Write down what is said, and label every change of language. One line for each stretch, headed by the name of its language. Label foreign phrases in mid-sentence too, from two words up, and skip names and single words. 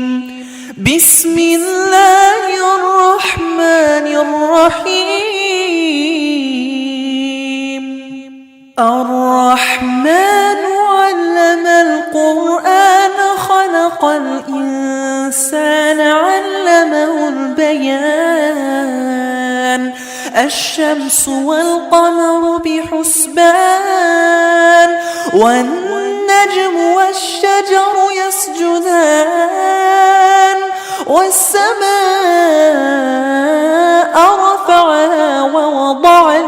Arabic: بسم الله الرحمن الرحيم. الرحمن علم القرآن خلقல் الإنسان علمه البيان. الشمس والقمر بحسبان والنجم والشجر يسجدان والسماء رفعها ووضع